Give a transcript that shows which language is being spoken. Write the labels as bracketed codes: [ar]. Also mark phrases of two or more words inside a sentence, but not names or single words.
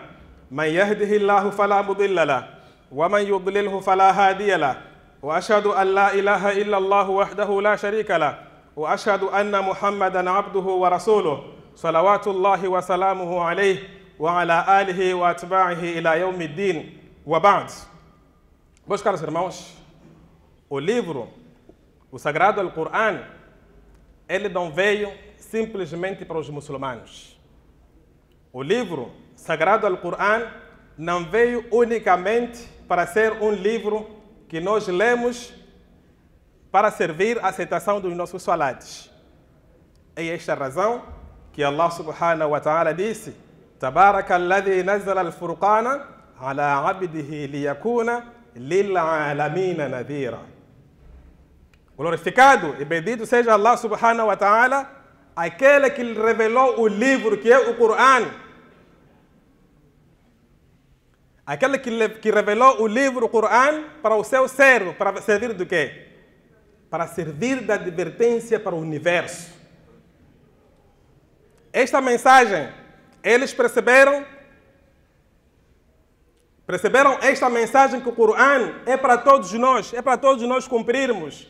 [ar] من يهده الله فلا مضل له ومن يضلله فلا هادي له وأشهد أن لا إله إلا الله وحده لا شريك له وأشهد أن محمدا عبده ورسوله صلوات الله وسلامه عليه وعلى آله وأتباعه إلى يوم الدين وبعد. [pt] Meus caros irmãos, o livro, o Sagrado Alcorão, ele não veio simplesmente para os muçulmanos. O livro sagrado Al-Qur'an não veio unicamente para ser um livro que nós lemos para servir à aceitação dos nossos salates. É esta a razão que [ar] الله سبحانه وتعالى [pt] disse: [ar] تبارك الذي نزل الفرقان على عبده ليكون للعالمين نذيرا. [pt] Glorificado e bendito seja [ar] الله سبحانه وتعالى, [pt] aquele que lhe revelou o livro que é o Qur'an. Aquele que revelou o livro, o Qur'an, para o seu servo, para servir do quê? Para servir de advertência para o universo. Esta mensagem, eles perceberam esta mensagem que o Qur'an é para todos nós cumprirmos.